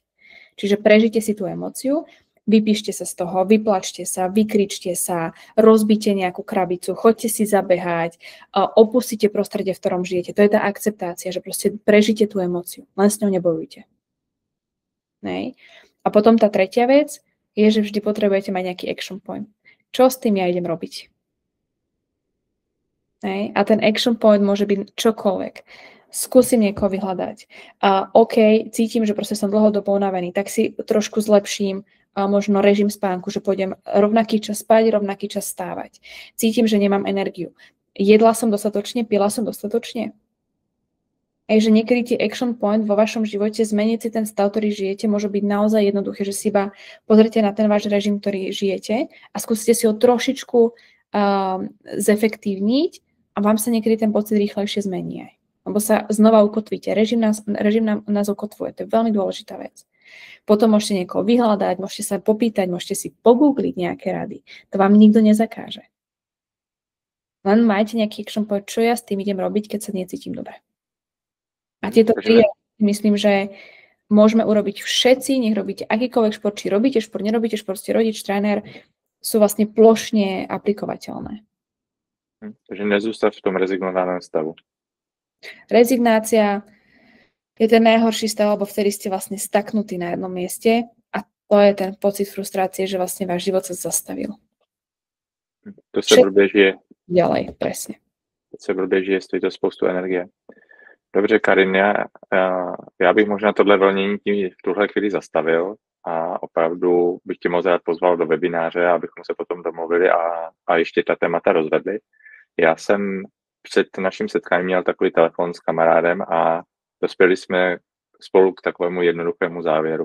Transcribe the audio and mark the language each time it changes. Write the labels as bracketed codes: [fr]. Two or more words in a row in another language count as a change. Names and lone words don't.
[sk] Čiže prežite si tú emóciu, vypíšte sa z toho, vyplačte sa, vykričte sa, rozbite nejakú krabicu, choďte si zabehať, opustite prostredie, v ktorom žijete. To je tá akceptácia, že proste prežite tú emóciu, len s ňou nebojujte. Nej? A potom tá tretia vec je, že vždy potrebujete mať nejaký [en] action point. [sk] Čo s tým ja idem robiť? Nej? A ten [en] action point [sk] môže byť čokoľvek. Skúsim niekoho vyhľadať. OK, cítim, že proste som dlhodobo unavený, tak si trošku zlepším možno režim spánku, že pôjdem rovnaký čas spať, rovnaký čas stávať. Cítim, že nemám energiu. Jedla som dostatočne, pila som dostatočne. Že niekedy tie [en] action point [sk] vo vašom živote, zmeniť si ten stav, ktorý žijete, môže byť naozaj jednoduché, že si iba pozrite na ten váš režim, ktorý žijete a skúsite si ho trošičku zefektívniť a vám sa niekedy ten pocit rýchlejšie zmení aj. Lebo sa znova ukotvíte. Režim nás ukotvuje. To je veľmi dôležitá vec. Potom môžete niekoho vyhľadať, môžete sa popýtať, môžete si pogoogliť nejaké rady. To vám nikto nezakáže. Len majte nejaký [en] action point, [sk] čo ja s tým idem robiť, keď sa necítim dobre. A tieto myslím, že môžeme urobiť všetci, nech robíte akýkoľvek šport, či robíte šport, nerobíte šport, ste rodič, tréner, sú vlastne plošne aplikovateľné. Takže nezústať v tom rezignovaném stavu. Rezignácia je ten najhorší stav, lebo vtedy ste vlastne staknutí na jednom mieste a to je ten pocit frustrácie, že vlastne váš život sa zastavil. [cs] To se blbě žije. [sk] Ďalej, presne. [cs] To se blbě žije, stojí to spoustu energie. Dobře, Karin, já bych možná tohle vlnění tím v tuhle chvíli zastavil a opravdu bych tě moc rád pozval do webináře, abychom se potom domluvili a ještě ta témata rozvedli. Já jsem před naším setkáním měl takový telefon s kamarádem a dospěli jsme spolu k takovému jednoduchému závěru.